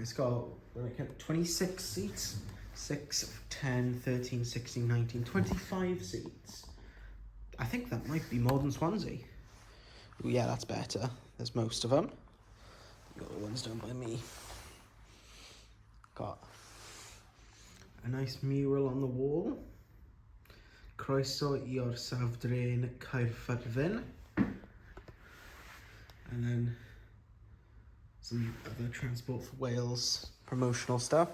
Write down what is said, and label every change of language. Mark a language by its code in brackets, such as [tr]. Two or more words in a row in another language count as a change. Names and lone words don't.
[en] It's got like 26 seats. 6, 10, 13, 16, 19, 25 seats. I think that might be more than Swansea. Ooh, yeah, that's better. There's most of them. Got the ones done by me. Got a nice mural on the wall. [cy] Croeso I orsaf drên Caerfyrddin. [en] And then some other Transport for Wales promotional stuff.